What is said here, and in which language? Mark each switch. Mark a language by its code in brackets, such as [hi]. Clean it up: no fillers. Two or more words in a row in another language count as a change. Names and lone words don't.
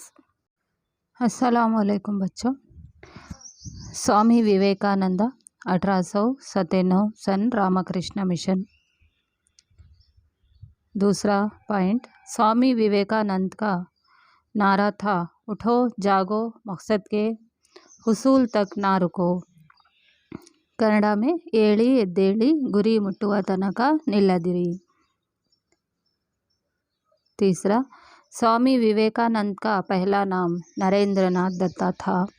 [ur] السلام علیکم بچوں۔ سوامی وویکانند 1897 سن رام کرشن مشن. دوسرا پوائنٹ، سوامی وویکانند کا نعرہ تھا اٹھو جاگو مقصد کے حصول تک نہ رکو. کنڑ میں [kn] ಏಳಿ ಎದ್ದೇಳಿ ಗುರಿ ಮುಟ್ಟುವ ತನಕ ನಿಲ್ಲದಿರಿ। [ur] تیسرا، سوامی وویکانند کا پہلا نام نریندرناتھ دتا تھا.